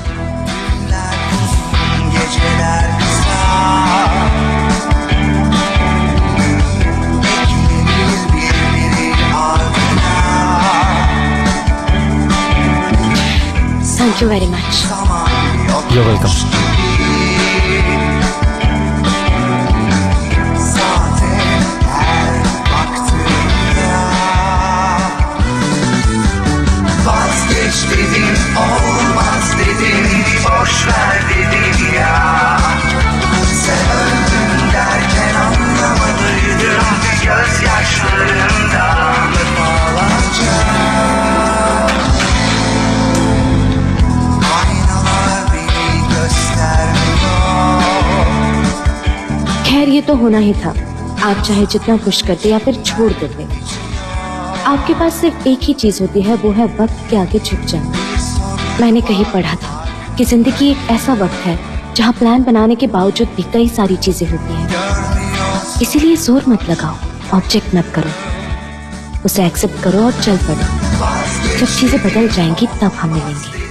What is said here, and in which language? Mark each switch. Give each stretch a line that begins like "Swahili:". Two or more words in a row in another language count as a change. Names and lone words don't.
Turkish: Geceler kısa Birbiri ardına
English: Thank you very much.
Turkish: Zaman yok
English: You're welcome.
Turkish: zaten her baktığımda Vazgeç dedim olmaz dedim boş ver dedim ya Sen öldün derken anlamadıydım gözyaşlarımdan defalarca Aynalar beni göstermiyor
Hindi: खैर ये तो होना ही था। आप चाहे जितना पुश करते या फिर छोड़ देते, आपके पास सिर्फ एक ही चीज होती है, वो है वक्त के आगे झुक जाना। मैंने कहीं पढ़ा था कि जिंदगी एक ऐसा वक्त है जहाँ प्लान बनाने के बावजूद भी कई सारी चीजें होती हैं। इसीलिए जोर मत लगाओ, ऑब्जेक्ट मत करो, उसे एक्सेप्ट करो और चल पड़ो। जब चीजें बदल जाएंगी तब हम मिलेंगे।